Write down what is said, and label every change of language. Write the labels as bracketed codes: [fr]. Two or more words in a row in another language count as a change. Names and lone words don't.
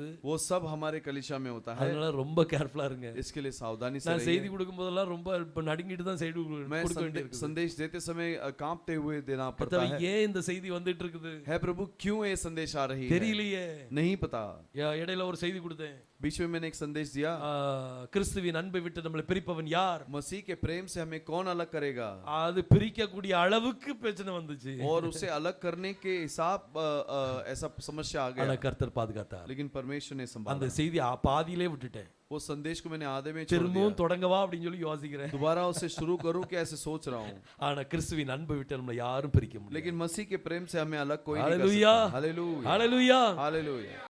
[hi] वो सब हमारे कलीसिया में होता है। [ta] அதனால ரொம்ப கேர்ஃபுல்லா இருங்க. [hi] इसके लिए सावधानी से [ta] நான் [hi] रहिए। [ta] செய்தி கொடுக்கும் போதெல்லாம் ரொம்ப இப்ப நடுங்கிட்டு தான் செய்தி [hi] मैं [ta] கொடுக்க வேண்டியிருக்கு. [hi] संदेश देते समय कांपते हुए देना पड़ता [ta] கர்த்தாவே, [hi] है। [ta] ஏன் இந்த செய்தி வந்துட்டு இருக்குது [hi] है प्रभु, क्यों ये संदेश आ रही है? [ta] தெரியலையே. [hi] नहीं पता। [ta] இடையில ஒரு செய்தி கொடுத்தேன். [hi] बीच में मैंने एक संदेश दिया, [ta] கிறிஸ்துவின் அன்பை விட்டு நம்மளை பிரிப்பவன் யார்? [hi] मसीह के प्रेम से हमें कौन अलग करेगा? [ta] அது பிரிக்கக்கூடிய அளவுக்கு பிரச்சனை வந்துச்சு. [hi] और उसे अलग करने के हिसाब ऐसा समस्या आ [ta] ஆனா [hi] गया। [ta] கர்த்தர் பாதுகாத்தார். [hi] लेकिन परमेश्वर ने [ta] அந்த [hi] संभाला। [ta] செய்தி பாதியிலே விட்டுட்டேன். [hi] वो संदेश को मैंने आधे में छोड़ [ta] திரும்பவும் [hi] दिया। [ta] தொடங்கவா அப்படின்னு சொல்லி யோசிக்கிறேன். [hi] दोबारा उसे शुरू करूं क्या ऐसे सोच रहा हूँ। [ta] ஆனா கிறிஸ்துவின் அன்பை விட்டு நம்மளை யாரும் பிரிக்க முடியாது. [hi] लेकिन मसीह के प्रेम से हमें अलग कोई नहीं कर हालेलुया, सकता। हालेलुया, हालेलुया. हालेलुया।